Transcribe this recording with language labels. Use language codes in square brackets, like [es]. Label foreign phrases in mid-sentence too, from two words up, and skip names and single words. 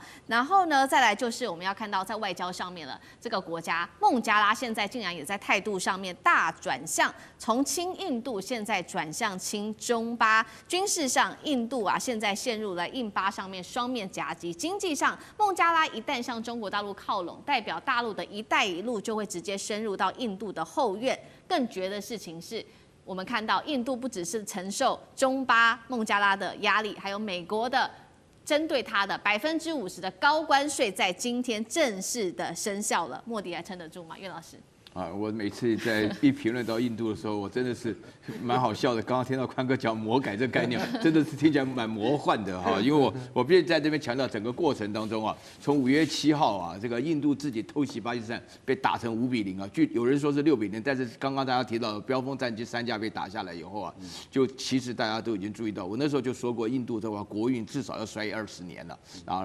[zh] 然後呢，再來就是我們要看到在外交上面了，這個國家孟加拉現在竟然也在態度上面大轉向，從親印度現在轉向親中巴。軍事上，印度啊現在陷入了印巴上面雙面夾擊。經濟上，孟加拉一旦向中國大陸靠攏，代表大陸的一帶一路就會直接深入到印度的後院。更絕的事情是，我們看到印度不只是承受中巴孟加拉的壓力，還有美國的針對它的50%的高關稅，在今天正式的生效了。莫迪還撐得住嗎？岳老師？我每次在一評論到印度的時候，我真的是蠻好笑的。剛剛聽到寬哥講魔改這個概念，真的是聽起來蠻魔幻的哈。因為我必須在這邊強調，整個過程當中啊，從5月7號啊，這個印度自己偷襲巴基斯坦，被打成5-0啊，有人說是6-0，但是剛剛大家提到的飆風戰機3架被打下來以後啊，就其實大家都已經注意到，我那時候就說過，印度的話國運至少要衰20年了啊。